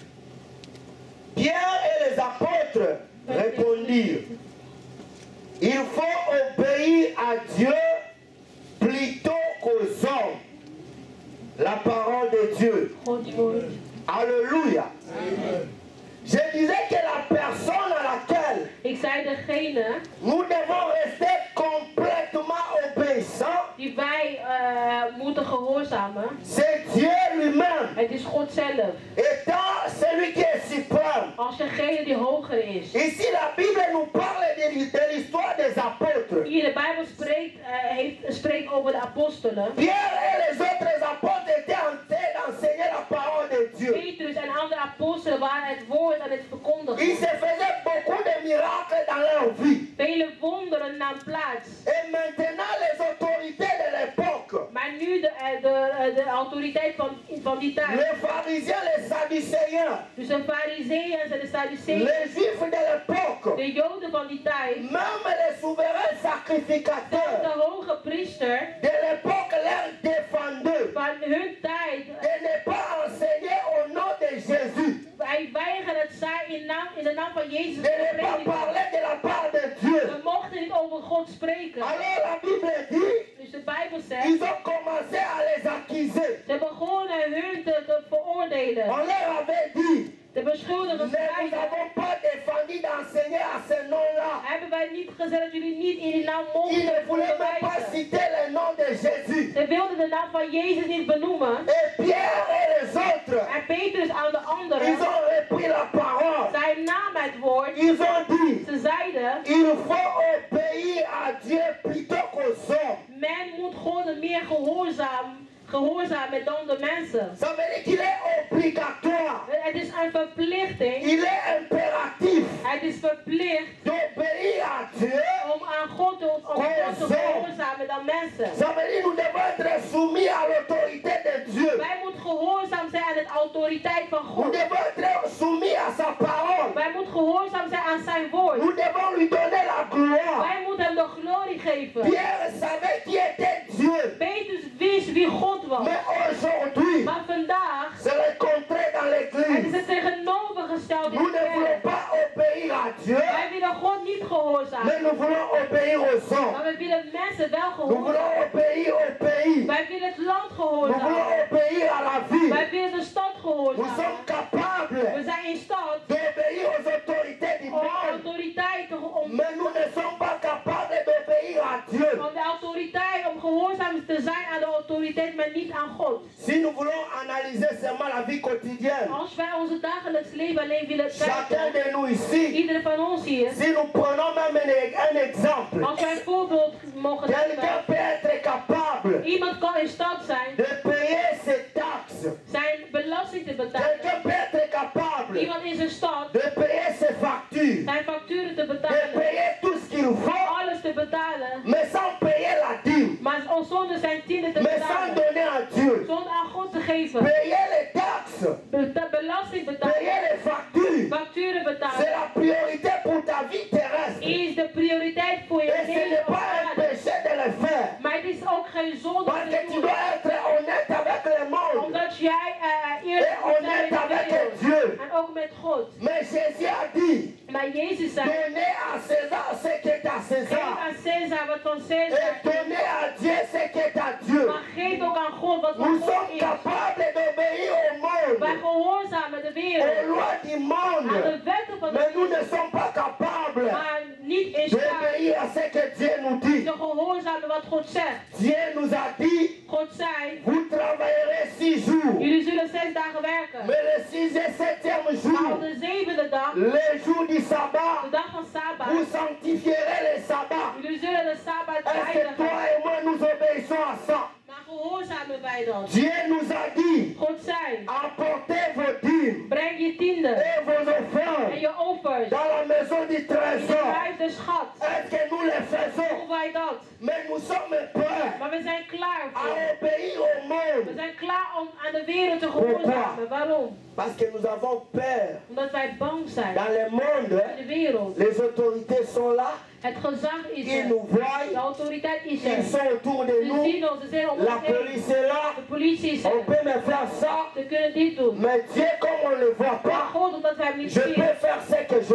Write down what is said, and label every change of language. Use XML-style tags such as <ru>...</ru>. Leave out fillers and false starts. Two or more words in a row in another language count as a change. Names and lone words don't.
<fr>Pierre et les apôtres répondirent: il faut obéir à Dieu plutôt qu'aux hommes. La parole de Dieu. Alléluia. Je disais que la personne à laquelle</fr> <nl>Ik zei degene</nl> <fr>nous devons rester complètement obéissants,</fr> <nl>die wij moeten gehoorzamen,</nl> <fr>c'est Dieu lui-même,</fr> <nl>het is God zelf.</nl> <fr>étant celui qui est suprême.</fr> <nl>Als degene die hoger is.</nl> <fr>Ici, la Bible nous parle de l'histoire des apôtres.</fr> <nl>Hier de Bijbel spreekt over de apostelen.</nl> <fr>Pierre et les autres apôtres étaient en train d'enseigner la parole de Dieu.</fr> <nl>Petrus en andere apostelen waren het woord aan het</nl> <fr>Il</fr> <nl>verkondigen.</nl> <fr>se faisait beaucoup de miracles dans leur vie.</fr> <nl>Vele wonderen namen plaats.</nl> <fr>Et maintenant, les autorités de l'époque,</fr> <nl>Maar nu de autoriteit van die tijd.</nl> <fr>les pharisiens, les sadducéens,</fr> <nl>Dus de fariseeën en de Sadduceeën.</nl> <fr>les juifs de l'époque,</fr> <nl>De Joden van die tijd.</nl> <fr>même les souverains sacrificateurs</fr> <nl>De hoge priester</nl> <fr>de l'époque leur défendaient</fr> <nl>van hun tijd.</nl> <fr>de ne pas enseigner au nom de Jésus,</fr> <nl>Wij weigeren het in de naam van Jezus</nl> <fr>de</fr> <nl>te</nl> <fr>ne pas</fr> <nl>prediken.</nl> <fr>parler de la part de Dieu.</fr> <nl>We mochten niet over God spreken.</nl> <fr>Alors la Bible dit,</fr> <nl>Dus de Bijbel zegt,</nl> <fr>ils ont commencé à les accuser.</fr> <nl>ze begonnen hun te veroordelen.</nl> <fr>On leur avait dit,</fr> <nl>De beschuldigers</nl> <fr>ne nous</fr> <nl>zeiden,</nl> <fr>avons pas défendu d'enseigner à ce nom-là.</fr> <nl>hebben wij niet gezegd dat jullie niet in die naam mochten</nl> <fr>Ils ne voulaient même pas</fr> <nl>onderwijzen.</nl> <fr>citer le nom de Jésus.</fr> <nl>Ze wilden de naam van Jezus niet benoemen.</nl> <fr>Et Pierre et les autres,</fr> <nl>En Petrus aan de</nl> <fr>ils</fr> <nl>anderen,</nl> <fr>ont repris la parole.</fr> <nl>zij namen het woord.</nl> <fr>Ils ont dit,</fr> <nl>Ze zeiden,</nl> <fr>il faut obéir à Dieu plutôt qu'aux hommes.</fr> <nl>men moet God meer gehoorzamen dan de mensen.</nl> <fr>Ça veut dire qu'il est obligatoire.</fr> <nl>Het is een verplichting.</nl> <fr>Il est impératif</fr> <nl>Het is verplicht</nl> <fr>d'obéir à Dieu.</fr> <nl>om aan God te gehoorzamen dan mensen.</nl> <fr>Ça veut dire nous devons être soumis à l'autorité de Dieu.</fr> <nl>Wij moeten gehoorzaam zijn aan de autoriteit van</nl> <fr>Nous</fr> <nl>God.</nl> <fr>devons être soumis à sa parole.</fr> <nl>Wij moeten gehoorzaam zijn aan zijn woord.</nl> <fr>Nous devons lui donner la gloire.</fr> <nl>Wij moeten hem de glorie geven.</nl> <fr>Pierre savait qui était Dieu.</fr> <nl>Petrus wist wie God was.</nl> <fr>Mais aujourd'hui,</fr> <nl>Maar vandaag</nl> <fr>c'est le contraire dans</fr> <nl>het is</nl> <fr>l'église.</fr> <nl>het tegenovergestelde in</nl> <fr>Nous</fr> <nl>de</nl> <fr>ne voulons</fr> <nl>kerk.</nl> <fr>pas obéir à Dieu,</fr> <nl>Wij willen God niet gehoorzamen.</nl> <fr>mais nous voulons obéir aux hommes.</fr> <nl>Maar we willen mensen wel</nl> <fr>Nous voulons</fr> <nl>gehoorzamen.</nl> <fr>obéir au pays.</fr> <nl>Wij willen het land</nl> <fr>Nous voulons</fr> <nl>gehoorzamen.</nl> <fr>obéir à la ville.</fr> <nl>Wij willen de stad</nl> <fr>Nous</fr> <nl>gehoorzamen.</nl> <fr>sommes capables</fr> <nl>We zijn in staat</nl> <fr>d'obéir aux autorités du</fr> <nl>om de</nl> <fr>monde.</fr> <nl>autoriteit om</nl> <fr>Mais nous ne sommes pas capables d'obéir à Dieu.</fr> <nl>de autoriteit om gehoorzaam te zijn aan de autoriteit, maar niet aan God.</nl> <fr>Si nous voulons analyser seulement la vie quotidienne,</fr> <nl>Als wij onze dagelijks leven alleen willen</nl> <fr>chacun</fr> <nl>kijken,</nl> <fr>de nous ici,</fr> <nl>iedereen van ons hier,</nl> <fr>si nous prenons même un exemple,</fr> <nl>als wij een voorbeeld mogen</nl> <fr>quelqu'un</fr> <nl>nemen,</nl> <fr>peut être capable</fr> <nl>iemand kan in staat betalen.</nl> <fr>Quelqu'un peut être capable</fr> <nl>Iemand is in staat</nl> <fr>de payer ses factures,</fr> <nl>zijn facturen te</nl> <fr>de</fr> <nl>betalen,</nl> <fr>payer tout ce qu'il faut,</fr> <nl>alles te betalen,</nl> <fr>mais sans payer la dîme,</fr> <nl>maar zonder zijn tiende te</nl> <fr>mais sans</fr> <nl>betalen,</nl> <fr>donner à Dieu.</fr> <nl>zonder aan God te geven,</nl> <fr>Payer les taxes,</fr> <nl>belasting betalen,</nl> <fr>payer les factures,</fr> <nl>facturen</nl> <fr>c'est</fr> <nl>betalen,</nl> <fr>la priorité pour ta vie terrestre.</fr> <nl>is de prioriteit voor je</nl> <fr>Et ce</fr> <nl>leven</nl> <fr>n'est</fr> <nl>op</nl> <fr>pas un</fr> <nl>aarde.</nl> <fr>péché de le faire.</fr> <nl>Maar het is ook geen zonde om</nl> <fr>Parce</fr> <nl>te</nl> <fr>que tu</fr> <nl>doen,</nl> <fr>dois être honnête avec le monde.</fr> <nl>omdat jij eerlijk</nl> <fr>Et</fr> <nl>moet zijn</nl> <fr>honnête</fr> <nl>met de</nl> <fr>avec</fr> <nl>wereld</nl> <fr>Dieu.</fr> <nl>en ook met God.</nl> <fr>Mais Jésus a dit,</fr> <nl>Maar Jezus zei,</nl> <fr>donnez à César ce qui est à</fr> <nl>geef</nl> <fr>César.</fr> <nl>aan Caesar wat van</nl> <fr>Et</fr> <nl>Caesar is,</nl> <fr>donnez à Dieu ce qui est à Dieu.</fr> <nl>maar geef ook aan God wat van</nl> <fr>Nous</fr> <nl>God</nl> <fr>sommes</fr> <nl>is.</nl> <fr>capables d'obéir au</fr> <nl>Wij</nl> <fr>monde,</fr> <nl>gehoorzamen de</nl> <fr>aux</fr> <nl>wereld,</nl> <fr>lois du</fr> <nl>aan</nl> <fr>monde.</fr> <nl>de wetten van de</nl> <fr>Mais nous ne</fr> <nl>wereld,</nl> <fr>sommes pas capables</fr> <nl>maar niet in staat</nl> <fr>d'obéir à ce que Dieu nous dit.</fr> <nl>te gehoorzamen wat God zegt.</nl> <fr>Dieu nous a dit,</fr> <nl>God zei,</nl> <fr>vous travaillerez 6 jours.</fr> <nl>jullie zullen 6 dagen werken,</nl> <fr>Mais le 6e et 7e</fr> <nl>maar</nl> <fr>jour,</fr> <nl>op de 7e dag,</nl> <fr>le jour du</fr> <nl>de</nl> <fr>sabbat,</fr> <nl>dag van Sabbat,</nl> <fr>vous sanctifierez le sabbat.</fr> <nl>jullie zullen de Sabbat</nl> <fr>Est-ce que toi</fr> <nl>heiligen.</nl> <fr>et moi nous obéissons à ça?</fr> <nl>Maar gehoorzamen wij dan.</nl> <fr>Dieu nous a dit,</fr> <nl>God zei,</nl> <fr>apportez vos dîmes</fr> <nl>breng je tiende</nl> <fr>et vos</fr> <nl>en</nl> <fr>offrandes</fr> <nl>je offers</nl> <fr>dans la maison du</fr> <nl>in de</nl> <fr>trésor.</fr> <nl>huis de schat.</nl> <fr>Est-ce que nous le faisons?</fr> <nl>Doen wij dat?</nl> <fr>Mais nous sommes prêts</fr> <nl>Maar we zijn klaar</nl> <fr>à</fr> <nl>voor.</nl> <fr>obéir au</fr> <nl>We</nl> <fr>monde.</fr> <nl>zijn klaar om aan de wereld te gehoorzamen. Waarom?</nl> <fr>Parce que nous avons peur.</fr> <nl>Omdat wij bang zijn.</nl> <fr>Dans le monde,</fr> <nl>In de wereld.</nl> <fr>les autorités sont là,</fr> <nl>Het gezag is</nl> <fr>ils</fr> <nl>er.</nl> <fr>nous</fr> <nl>De</nl> <fr>voient,</fr> <nl>autoriteit is</nl> <fr>ils</fr> <nl>er.</nl> <fr>sont autour de</fr> <nl>Ze</nl> <fr>nous,</fr> <nl>zien ons, ze zijn om</nl> <fr>la</fr> <nl>ons heen.</nl> <fr>police est là,</fr> <nl>De politie is</nl> <fr>on</fr> <nl>er.</nl> <fr>peut me faire ça,</fr> <nl>Ze kunnen dit doen.</nl> <fr>mais Dieu, comme on ne le voit</fr> <nl>Maar</nl> <fr>pas,</fr> <nl>God, omdat wij hem niet</nl> <fr>je</fr> <nl>zien,</nl> <fr>peux faire ce que je</fr>